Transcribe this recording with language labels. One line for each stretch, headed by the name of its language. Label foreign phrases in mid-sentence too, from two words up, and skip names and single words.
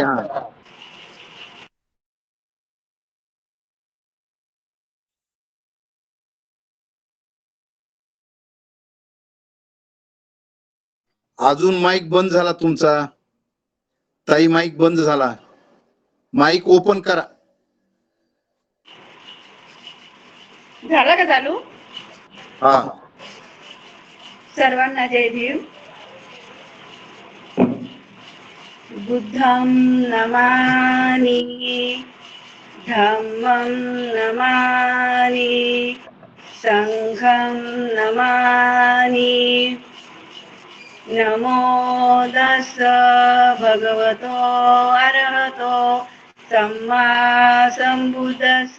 Marathi: हा अजून माईक बंद झाला तुमचा. ताई माईक बंद झाला. माईक ओपन करा. झाला का चालू? हा. सर्वांना जय भीम.
Pali: बुद्धं नमामि, धम्मं नमामि, संघं नमामि. नमो तस्स भगवतो अरहतो सम्मा संबुद्धस्स.